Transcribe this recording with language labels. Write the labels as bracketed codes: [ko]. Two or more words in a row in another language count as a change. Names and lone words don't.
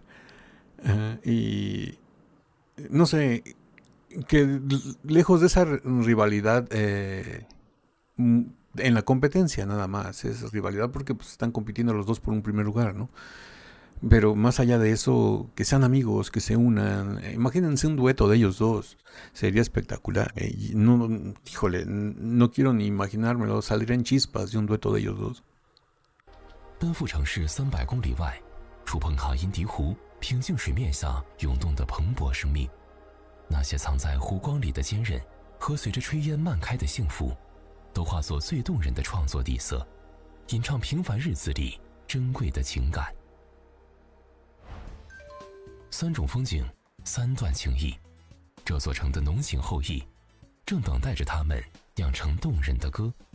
[es] Y no sé, que lejos de esa rivalidad en la competencia nada más, es rivalidad porque pues, están compitiendo los dos por un primer lugar, ¿no? Pero más allá de eso, que sean amigos, que se unan. Imagínense un dueto de ellos dos, sería espectacular. No, híjole, no quiero ni imaginármelo, saldrían chispas de un dueto de ellos dos. [zh] 奔赴城市300公里外，触碰卡因迪湖平静水面下涌动的蓬勃生命，那些藏在湖光里的坚韧和随着炊烟漫开的幸福，都化作最动人的创作底色，吟唱平凡日子里珍贵的情感。3种风景，3段情谊，这座城的浓情厚谊，正等待着他们酿成动人的歌。